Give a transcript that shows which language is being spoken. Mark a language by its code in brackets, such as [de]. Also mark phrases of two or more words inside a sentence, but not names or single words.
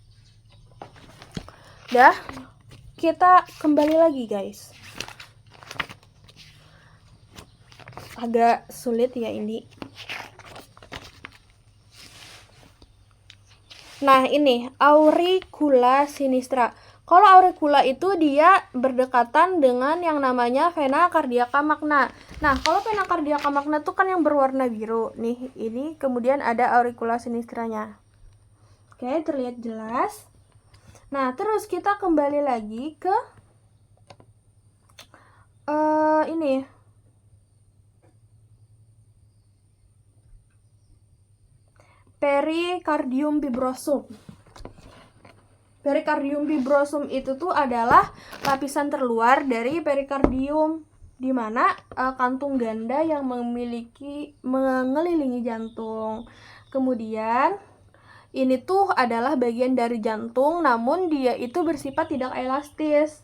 [id] Dah, kita kembali lagi guys. agak sulit ya ini. Nah, ini [la] auricula sinistra. [id] Kalau auricula itu dia berdekatan dengan yang namanya [la] vena cardiaca magna. [id] Nah, kalau [la] vena cardiaca magna [id] itu kan yang berwarna biru. Nih, ini kemudian ada [la] auricula sinistranya. [id] Oke, terlihat jelas. Nah, terus kita kembali lagi ke ini. [la] Pericardium fibrosum. Pericardium fibrosum [id] itu tuh adalah lapisan terluar dari perikardium, di mana kantung ganda yang mengelilingi jantung. Kemudian ini tuh adalah bagian dari jantung, namun dia itu bersifat tidak elastis.